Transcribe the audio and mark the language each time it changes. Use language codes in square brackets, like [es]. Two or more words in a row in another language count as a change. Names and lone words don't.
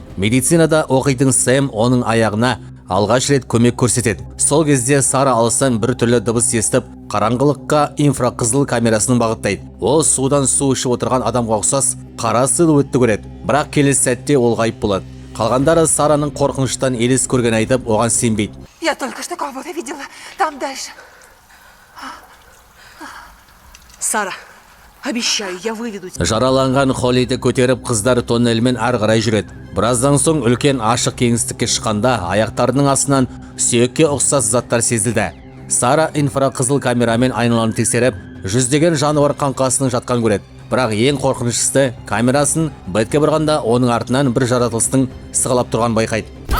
[kk] Медицинада оқитын Сэм оның аяғына алғаш рет көмек көрсетеді. Сол кезде Сара алыстан бір түрлі дыбыс естіп, қараңғылыққа инфрақызыл камерасының бағыттайды. Ол судан су ішіп отырған адамға ұқсас қара силуэтті көреді. Бірақ келесі сәтте ол ғайып болады. Қалғандары Сараның қорқыныштан елес көрген айтып, оған сенбейді. [ru] Я только что кого-то видела там дальше. Сара, Обещаю, я выведу тебя. [kk] Жараланған Холлиді көтеріп қыздар тоннельмен ары қарай жүреді. Біраздан соң үлкен ашық кеңістікке шыққанда аяқтарының астынан сүйекке ұқсас заттар сезілді. Сара инфрақызыл камерамен айналаны тексеріп, жүздеген жануар қаңқасының жатқан көреді. Бірақ ең қорқыныштысы, камерасын Бетке бұрғанда оның артынан бір жаратылыстың сығалап тұрған байқайды.